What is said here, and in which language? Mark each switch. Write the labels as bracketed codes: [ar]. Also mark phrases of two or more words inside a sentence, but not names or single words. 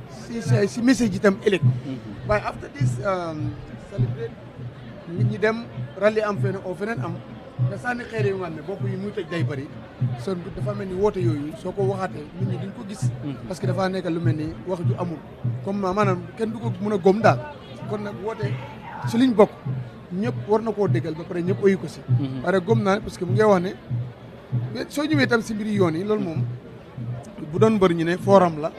[wo] message itam ëllëg waaye [en] after this celebrate [wo] nit ñi dem rallye am feneen am nga sànni xeer yi nga xam ne bopp yi muy tëj day bëri son dafa mel ni woote yooyu soo ko waxaatee nit ñi duñ ko gis parce que dafa nekk lu mel ni wax ju amul comme maanaam kenn du ko mën a góom daal kon nag woote si liñ bokk ñëpp war na koo déggal ba pare ñëpp oyu ko si pare góom naa parce que mu ngi wax ne soo ñëwee tam si mbiri yoon yi loolu moom bu doon bëri ñu ne forum la.